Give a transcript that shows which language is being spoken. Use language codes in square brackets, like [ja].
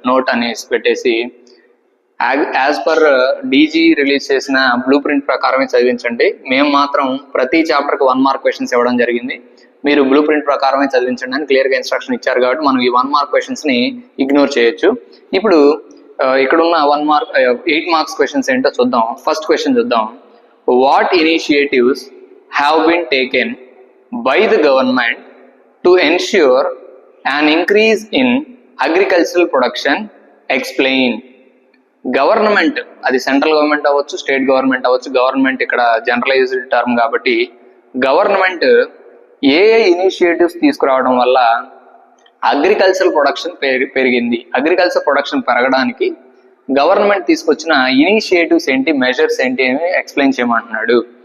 [te] Note అనేసి పెట్టేసి as per DG release చేసిన బ్లూ ప్రింట్ ప్రకారమే చదివించండి. మేము మాత్రం ప్రతి చాప్టర్కి 1 మార్క్ క్వశ్చన్స్ ఇవ్వడం జరిగింది. మీరు బ్లూ ప్రింట్ ప్రకారమే చదివించండి అని క్లియర్గా ఇన్స్ట్రక్షన్ ఇచ్చారు. కాబట్టి మనం ఈ 1 మార్క్ క్వశ్చన్స్ని ఇగ్నోర్ చేయొచ్చు. ఇప్పుడు ఇక్కడున్న 8 మార్క్స్ క్వశ్చన్స్ ఏంటో చూద్దాం. ఫస్ట్ క్వశ్చన్ చూద్దాం. [en] What initiatives have been taken by the government to ensure an increase in agricultural production? Explain. [te] Government, అది సెంట్రల్ గవర్నమెంట్ అవ్వచ్చు, స్టేట్ గవర్నమెంట్ అవ్వచ్చు. గవర్నమెంట్ ఇక్కడ జనరలైజ్డ్ టర్మ్ కాబట్టి గవర్నమెంట్ ఏ ఇనిషియేటివ్స్ తీసుకురావడం వల్ల అగ్రికల్చర్ ప్రొడక్షన్ పెరిగింది, అగ్రికల్చర్ ప్రొడక్షన్ పెరగడానికి గవర్నమెంట్ తీసుకొచ్చిన ఇనిషియేటివ్స్ ఏంటి, మెజర్స్ ఏంటి అని ఎక్స్ప్లెయిన్ చేయమంటున్నాడు.